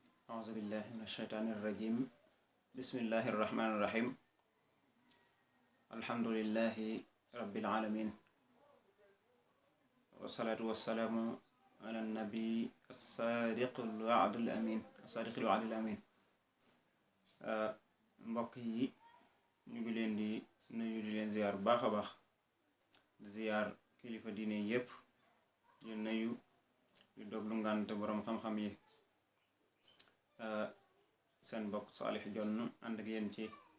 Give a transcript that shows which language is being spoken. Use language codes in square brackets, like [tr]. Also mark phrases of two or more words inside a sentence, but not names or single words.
[ar] أعوذ بالله من الشيطان الرجيم بسم الله الرحمن الرحيم الحمد لله رب العالمين والصلاة والسلام على النبي الصادق الوعد الأمين [wo] mbokk yi ñu ngi leen di nuyu di leen ziar bu baax a baax di ziar kilifa diine yépp di nuyu di doglu ngànte boroom xam-xam yi seen mbokk Saalix Jonn ànd ak yéen ci